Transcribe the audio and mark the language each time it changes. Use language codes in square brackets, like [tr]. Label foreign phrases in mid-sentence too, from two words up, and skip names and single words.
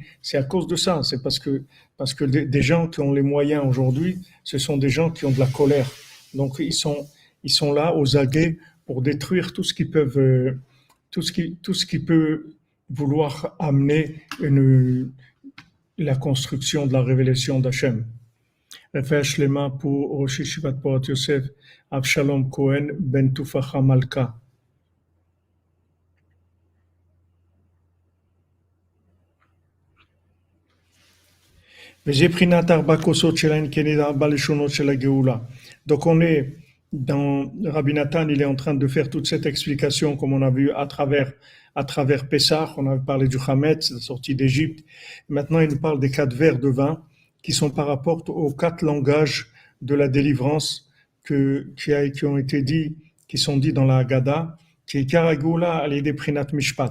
[fr] C'est à cause de ça, c'est parce que des gens qui ont les moyens aujourd'hui, ce sont des gens qui ont de la colère. Donc ils sont là aux aguets pour détruire tout ce qui peuvent, tout ce qui peut vouloir amener la construction de la révélation d'Hachem. [he] רפואה שלמה pour ראש ישיבת פורת יוסף, אבשלום כהן בן תופחה מלכה. וזה בחינת ארבע כוסות שלהן כנגד ארבע לשונות של הגאולה. [fr] Donc on est dans Rabbi Nathan, il est en train de faire toute cette explication comme on a vu à travers Pessah, on a parlé du Hametz, la sortie d'Égypte. Maintenant il nous parle des 4 verres de vin qui sont par rapport aux 4 langages de la délivrance qui ont été dits, qui sont dits dans la Haggadah, qui est Karagula al-Yedei Prinat Mishpat.